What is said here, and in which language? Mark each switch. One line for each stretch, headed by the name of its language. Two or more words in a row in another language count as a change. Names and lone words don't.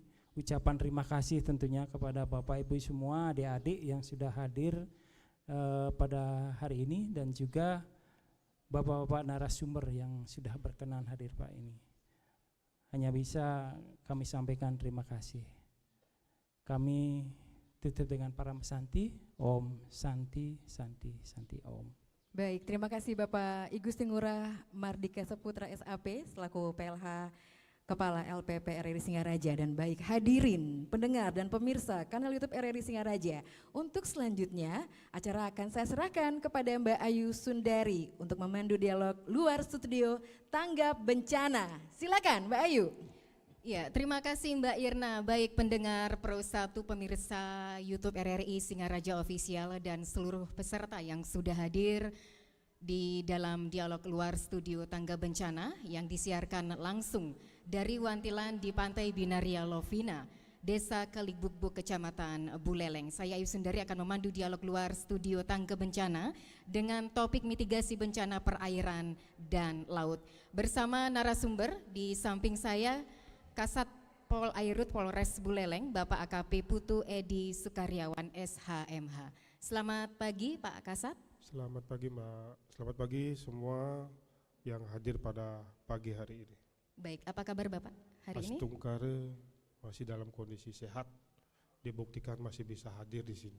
Indonesian: Ucapan terima kasih tentunya kepada Bapak Ibu semua, adik-adik yang sudah hadir pada hari ini dan juga Bapak-bapak narasumber yang sudah berkenan hadir Pak ini. Hanya bisa kami sampaikan terima kasih. Kami tutup dengan para mesanti.
Sanskrit: Om Santi Santi Santi Om.
Indonesian: Baik, terima kasih Bapak I Gusti Ngurah Mardika Saputra SAP selaku PLH Kepala LPP RRI Singaraja dan baik hadirin, pendengar dan pemirsa kanal YouTube RRI Singaraja. Untuk selanjutnya acara akan saya serahkan kepada Mbak Ayu Sundari untuk memandu dialog luar studio tanggap bencana. Silakan Mbak Ayu. Ya, terima kasih Mbak Irna, baik pendengar Pro 1 pemirsa YouTube RRI Singaraja Official dan seluruh peserta yang sudah hadir di dalam dialog luar studio tangga bencana yang disiarkan langsung dari Wantilan di Pantai Binaria Lovina Desa Kaligbukbuk, Kecamatan Buleleng. Saya Ayu Sundari akan memandu dialog luar studio Tangga Bencana dengan topik mitigasi bencana perairan dan laut. Bersama narasumber di samping saya, Kasat Pol Airut Polres Buleleng, Bapak AKP Putu Edi Sukaryawan SHMH. Selamat pagi Pak Kasat. Selamat pagi Mbak, selamat pagi semua yang hadir pada pagi hari ini. Baik, apa kabar Bapak hari ini? Mas Tungkare masih dalam kondisi sehat, dibuktikan masih bisa hadir di sini.